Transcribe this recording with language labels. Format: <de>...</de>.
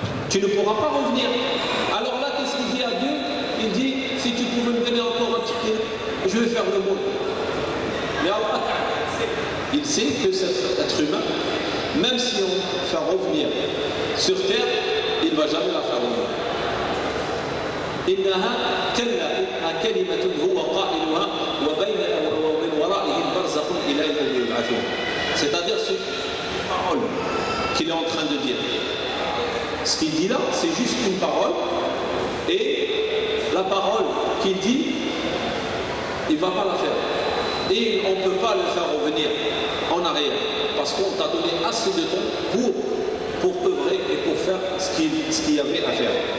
<fr>Tu ne pourras pas revenir. Alors là, qu'est-ce qu'il dit à Dieu? Il dit, si tu pouvais me donner encore un petit peu, je vais faire l'aumône. Mais Allah, il sait que cet être humain, même si on fait revenir sur terre, il ne va jamais la faire revenir.</fr> <ar>إنها كلمة هو قائلها ومن ورائهم برزخ إلى يوم يبعثون.</ar> <fr>C'est-à-dire ce parole qu'il est en train de dire. Ce qu'il dit là, c'est juste une parole, et la parole qu'il dit, il ne va pas la faire. Et on ne peut pas le faire revenir en arrière, parce qu'on t'a donné assez de temps pour œuvrer et pour faire ce qu'il y avait à faire.</fr>